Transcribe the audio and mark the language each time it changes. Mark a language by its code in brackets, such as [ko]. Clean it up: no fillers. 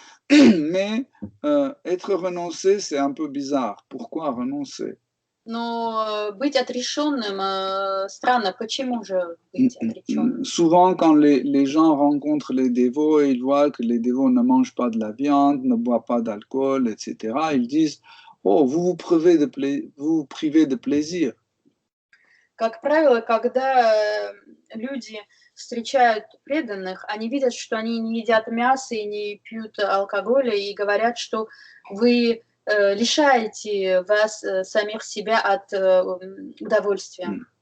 [fr] Mais être renoncé, c'est un peu bizarre. Pourquoi renoncer? [ru] Но быть отрешенным странно. Почему же быть отрешенным? [fr] Souvent, quand les gens rencontrent les dévots et ils voient que les dévots ne mangent pas de la viande, ne boivent pas d'alcool, etc., ils disent « Oh, vous vous privez de plaisir ». [ru] Как правило, когда люди встречают преданных, они видят, что они не едят мясо и не пьют алкоголя, и говорят, что вы лишаете вас самих себя от удовольствия.